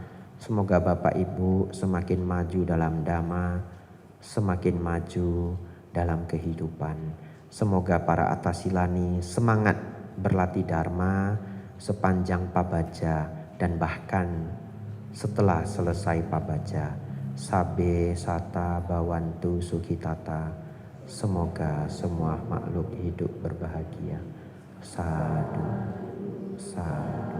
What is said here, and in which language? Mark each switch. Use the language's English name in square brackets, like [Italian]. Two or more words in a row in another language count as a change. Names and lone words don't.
[Indonesian] Semoga Bapak Ibu semakin maju dalam dhamma, semakin maju dalam kehidupan. Semoga para atasilani semangat berlatih dharma sepanjang pabaja dan bahkan setelah selesai pabaja. [Pali] Sabe sata bawantu sukitata. [Indonesian] Semoga semua makhluk hidup berbahagia. [Pali] Sadu, sadu.